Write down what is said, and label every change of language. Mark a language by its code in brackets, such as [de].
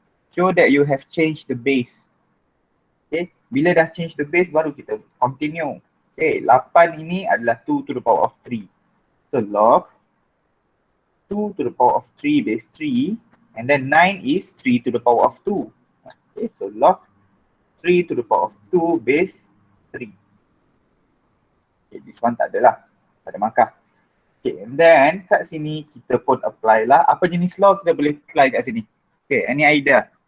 [en] Show that you have changed the base. Okay. [ms] Bila dah [en] change the base [ms] baru kita [en] continue. Okay. 8 [ms] ini adalah [en] 2 to the power of 3. So log 2 to the power of 3 base 3. And then 9 is 3 to the power of 2. Okay. So log 3 to the power of 2 base 3. [ms] Okay. [en] This one [ms] tak adalah. Tak ada markah. [en] Okay, and then [ms] kat sini kita pun apply lah. Apa jenis law kita boleh apply kat sini? [en] Okay, any idea?